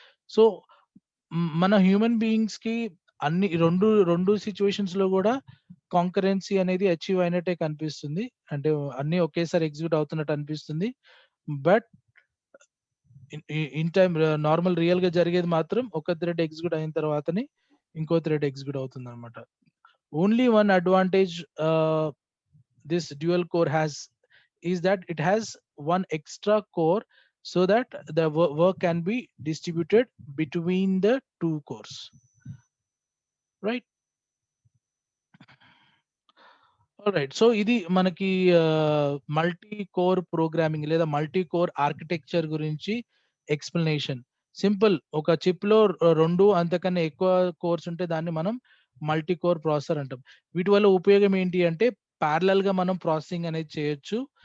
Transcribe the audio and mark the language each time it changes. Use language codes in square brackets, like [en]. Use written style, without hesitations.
[te] So మన human బీయింగ్స్‌కి అన్ని 2 సిట్యుయేషన్స్‌లో గూడా కాంకరెన్సీ అనేది అచీవ్ అయినట్టే కనిపిస్తుంది. అంటే అన్నీ ఒకేసారి ఎగ్జిక్యూట్ అవుతున్నట్టు అనిపిస్తుంది. బట్ ఇన్ టైమ్ నార్మల్ రియల్‌గా జరిగేది మాత్రం ఒక థ్రెడ్ ఎగ్జిక్యూట్ అయిన తర్వాతనే ఇంకో థ్రెడ్ ఎగ్జిక్యూట్ అవుతుందన్నమాట. [en] Only one advantage this dual core has is that it has one extra core so that the work can be distributed between the 2 cores, right? Alright. [te] So ఇది మనకి multi core programming లేదా multi core architecture గురించి explanation. Simple ఒక చిప్‌లో 2 అంతకన్నా ఎక్కువ course ఉంటే దాన్ని మనం మల్టీ కోర్ ప్రాసెసర్ అంటాం. వీటి వల్ల ఉపయోగం ఏంటి అంటే పారలెల్‌గా మనం ప్రాసెసింగ్ అనేది చేయొచ్చు.